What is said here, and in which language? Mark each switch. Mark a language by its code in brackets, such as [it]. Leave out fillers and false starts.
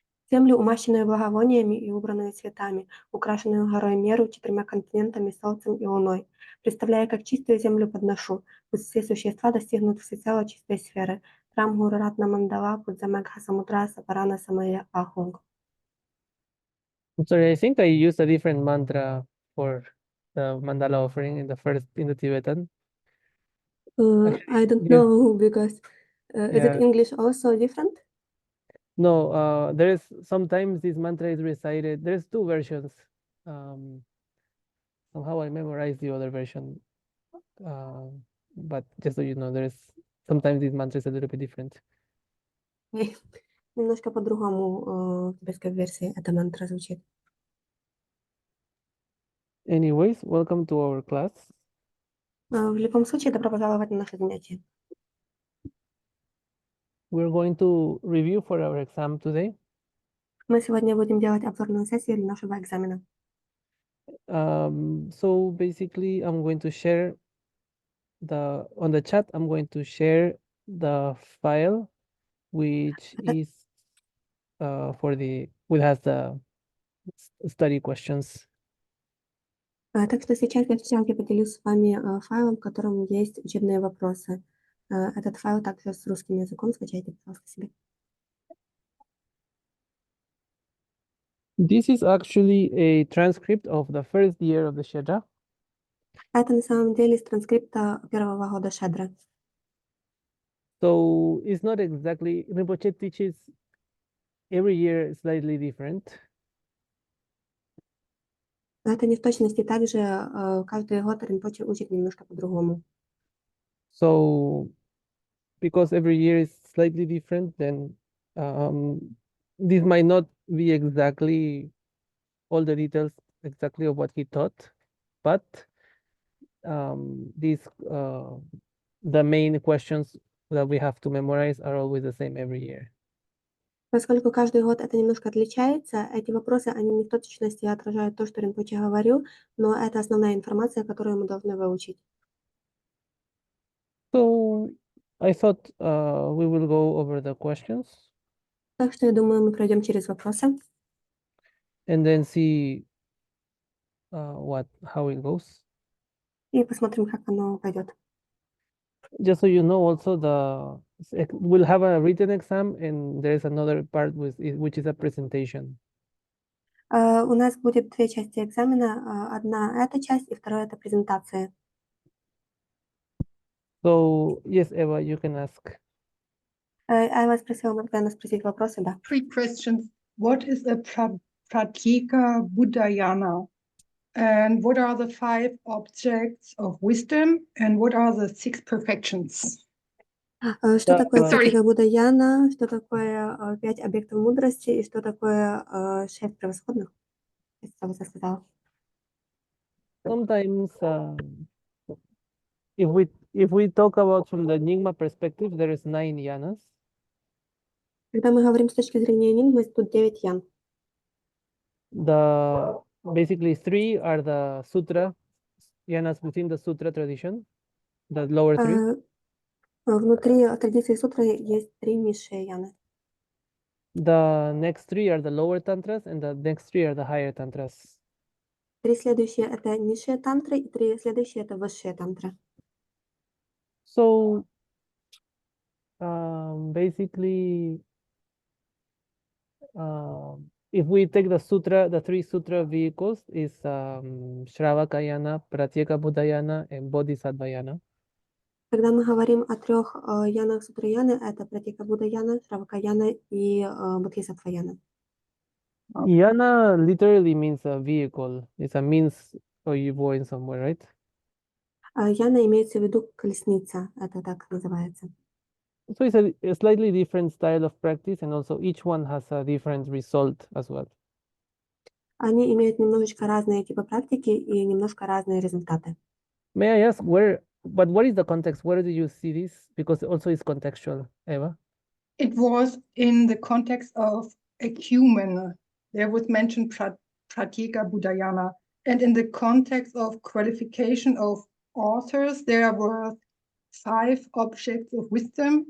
[ru] Землю, умащенную благовониями и убранную цветами, украшенную горой Меру, 4 континентами, солнцем и луной. Представляя, как чистую землю подношу, пусть все существа достигнут всецело чистой сферы. [sa] Рам Гуру Ратна Мандала, Пудзамегха Самудра, Сапарана Самая Ахунг. [en] I'm sorry, I think I used a different mantra for the mandala offering in the Tibetan. I don't Yes. know, because is it Yeah. English also different? No, there's sometimes this mantra is recited. There's two versions. Somehow I memorized the other version. But just so you know, there's sometimes this mantra is a little bit different. [ru] Немножко по-другому в тибетской версии эта мантра звучит. [en] Anyways, welcome to our class. [ru] В любом случае, добро пожаловать на наше занятие. [en] We're going to review for our exam today. [ru] Мы сегодня будем делать обзорную сессию для нашего экзамена. [en] So basically, I'm going to share on the chat. I'm going to share the file, which is which has the study questions. [ru] Так что сейчас я в чате поделюсь с вами файлом, в котором есть учебные вопросы. Этот файл также с русским языком. Скачайте, пожалуйста, себе. [en] This is actually a transcript of the first year of the Shedra. [ru] Это на самом деле из транскрипта первого года Шедры. [en] So it's not exactly, Rinpoche teaches every year slightly different. [ru] Это не в точности так же. Каждый год Ринпоче учит немножко по-другому. [en] So because every year is slightly different, then this might not be exactly all the details exactly of what he taught, but the main questions that we have to memorize are always the same every year. [ru] Поскольку каждый год это немножко отличается, эти вопросы, они не в точности отражают то, что Ринпоче говорил, но это основная информация, которую мы должны выучить. [en] So I thought we will go over the questions [ru] Так что я думаю, мы пройдем через вопросы [en] and then see how it goes. [ru] и посмотрим, как оно пойдет. [en] Just so you know, also we'll have a written exam and there is another part which is a presentation. [ru] У нас будет две части экзамена. Одна эта часть и вторая это презентация. [en] So yes, Eva, you can ask. [ru] Я вас просила, Маргана, спросить вопросы, да. [en] 3 questions. What is a Pratyeka Buddhayana? And what are the 5 objects of wisdom? And what are the 6 perfections? [ru] Что такое [en] Sorry. [ru] Пратика Будаяна, что такое 5 объектов мудрости и что такое 6 превосходных? Что вы сказала? [en] Sometimes if we talk about from the Nyingma perspective, there is 9 yanas. [ru] Когда мы говорим с точки зрения Нингмы, тут 9 ян. [en] Basically 3 are the sutra yanas within the sutra tradition, the lower 3. [ru] Внутри традиции сутры есть 3 низшие яны. [en] The next 3 are the lower tantras and the next 3 are the higher tantras. [ru] 3 следующие это низшие тантры и 3 следующие это высшие тантры. [en] So basically, if we take the 3 sutra vehicles is Shravakayana, Pratyeka Buddhayana, and Bodhisattvayana. [ru] Когда мы говорим о 3 янах сутры яны, это Пратика Будда яна, Шравака яна и Бодхисаттва яна. [en] Yana literally means a vehicle. It's a means for you going somewhere, right? [ru] Яна имеется в виду колесница, это так называется. [en] So it's a slightly different style of practice, and also each one has a different result as well. [ru] Они имеют немножечко разные типы практики и немножко разные результаты. [en] May I ask what is the context? Where do you see this? Because also it's contextual, Eva. It was in the context of ecumen. There was mentioned Pratyeka Buddhayana. And in the context of qualification of authors, there were 5 objects of wisdom.